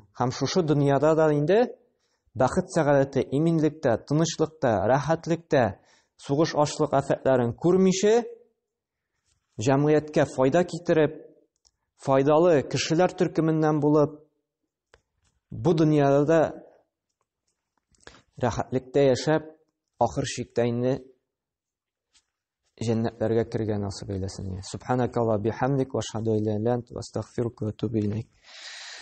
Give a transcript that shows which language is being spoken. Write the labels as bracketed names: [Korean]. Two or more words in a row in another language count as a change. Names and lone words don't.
[Tatar] Һәм шушы дөньяда да инде бәхет сәгадәте, иминлектә, тынычлыкта, рәхәтлектә, сугыш ачлык афәтләрен күрмичә, җәмгыятькә файда китереп, файдалы кешеләр төркеменнән булып, бу дөньяда да рәхәтлектә яшәп, ахыр чиктә инде җәннәтләргә кергән насыйп әйләсен. [Arabic] سبحانك وبحمدك وأشهد أن لا إله إلا أنت وأستغفرك وأتوب إليك.